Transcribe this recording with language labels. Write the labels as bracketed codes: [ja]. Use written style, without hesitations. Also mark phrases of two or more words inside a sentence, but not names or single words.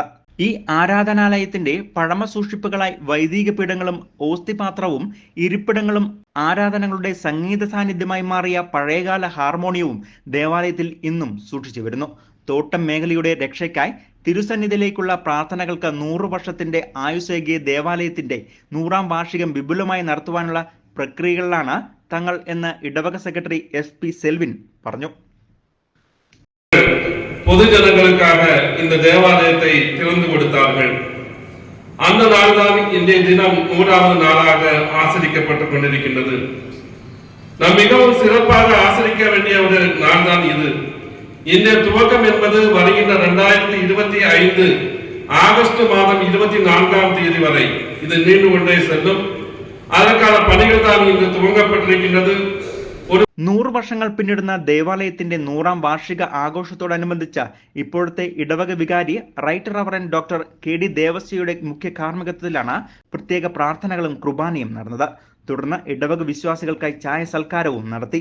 [ml] ഈ ആരാധനാലയത്തിന്റെ പഴമ സൂക്ഷിപ്പുകളായി വൈദിക പീഠങ്ങളും ഓസ്തിപാത്രവും ഇരിപ്പിടങ്ങളും ആരാധനകളുടെ സംഗീത സാന്നിധ്യമായി മാറിയ പഴയകാല ഹാർമോണിയവും ദേവാലയത്തിൽ ഇന്നും സൂക്ഷിച്ചു വരുന്നു. തോട്ടം മേഖലയുടെ രക്ഷയ്ക്കായി തിരുസന്നിധിയിലേക്കുള്ള പ്രാർത്ഥനകൾക്ക് 100 വർഷത്തിന്റെ ആയുസ്സേകിയ ദേവാലയത്തിന്റെ 100ാം വാർഷികം വിപുലമായി നടത്തുവാനുള്ള പ്രക്രിയകളിലാണ് തങ്ങൾ എന്ന് ഇടവക സെക്രട്ടറി SP സെൽവിൻ പറഞ്ഞു. [ta] பொதுஜனங்களுக்காக இந்த தேவாலயத்தை திறந்து கொடுத்தார்கள். அந்த நாள்தான் இன்றைய தினம் 100வது நாளாக ஆசரிக்கப்பட்டுக் கொண்டிருக்கின்றது. நாம் மிகவும் சிறப்பாக ஆசரிக்க வேண்டிய ஒரு நாள் தான் இது. இந்த துவக்கம் என்பது வருகின்ற 2025 ஆகஸ்ட் மாதம் 24ஆம் தேதி வரை இது நீண்டு கொண்டே செல்லும். அதற்கான பணிகள் தான் இன்று துவங்கப்பட்டிருக்கின்றது. [ml] 100 വർഷങ്ങൾ പിന്നിടുന്ന ദേവാലയത്തിന്റെ 100ാം വാർഷിക ആഘോഷത്തോടനുബന്ധിച്ച് ഇപ്പോഴത്തെ ഇടവക വികാരി [en] Right Reverend Doctor [ml] KD ദേവസ്യയുടെ മുഖ്യ കാർമ്മികത്വത്തിലാണ് പ്രത്യേക പ്രാർത്ഥനകളും കുർബാനയും നടന്നത്. തുടർന്ന് ഇടവക വിശ്വാസികൾക്കായി ചായ സൽക്കാരവും നടത്തി.